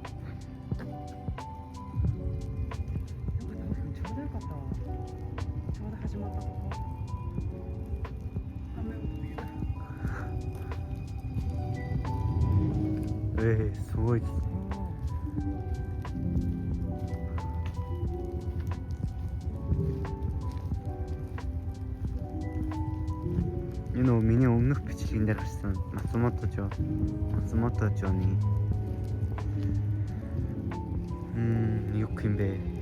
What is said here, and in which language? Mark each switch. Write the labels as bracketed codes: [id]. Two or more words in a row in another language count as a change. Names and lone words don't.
[ja] ちょうどよかったわ。ちょうど始まったとこ。雨を見る。すごいですね. [mn] Энэ нөө миний өмнөх бичлэгэн дээр гарсан Мацумото Жоны юу юм бэ?